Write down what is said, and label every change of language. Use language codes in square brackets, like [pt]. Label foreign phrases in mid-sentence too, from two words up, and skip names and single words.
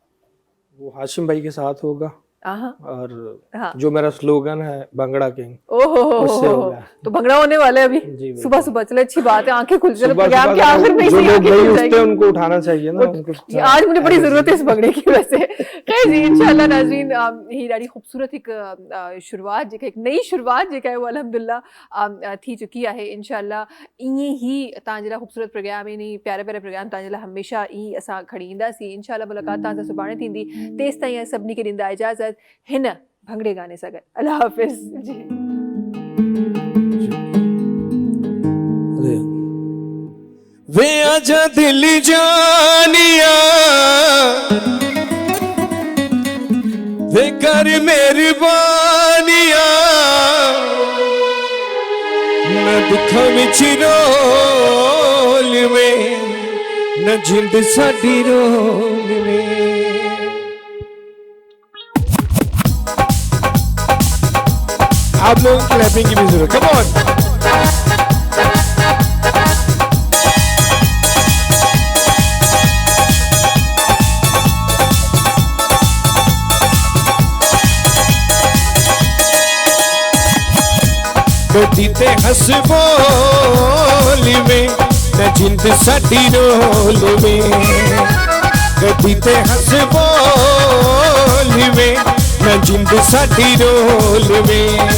[ur] وہ ہاشم بھائی کے ساتھ ہوگا، اور جو میرا سلوگن ہے بھنگڑا کنگ، اس سے ہوگا. تو بھنگڑا ہونے والا ہے ابھی صبح صبح۔ چلو اچھی بات ہے، آنکھیں کھل جائے پروگرام کے آخر میں, ان کو اٹھانا چاہیے نا ان کو. آج مجھے بڑی ضرورت ہے اس بھنگڑے کی وجہ سے۔ خیر جی، ان شاء اللہ ناظرین, [sd] هي ڏاڍي خوبصورت هڪ شروعات جيڪا هڪ نئين شروعات جيڪا ہے وہ الحمدلله ٿي چڪي ہے. ان شاءالله ايئن ئي توهان جهڙا خوبصورت پروگرام، هن پيارا پيارا پروگرام توهان جي لاءِ هميشه ايئن اسان کڻي اينداسين. ان شاءالله ملاقات توهان سان سڀاڻي ٿيندي۔ تيستائين سڀني کي ڏيندا اجازت هن ڀنگڙي گاني سان گڏ. [ur] اللہ حافظ جی. [pa] وے آ جا دل جانیا، وے کر مہربانیاں، نہ دکھاں وچ رول میں، نہ جند ساڈی رول میں. [ur] آپ لوگ کلیپنگ کی بھی ضرورت, [en] come on. [pa] کدی تے ہس بول میں، نہ جند ساڈی رول میں، کدی تے ہس بول میں، نہ جند ساڈی رول میں.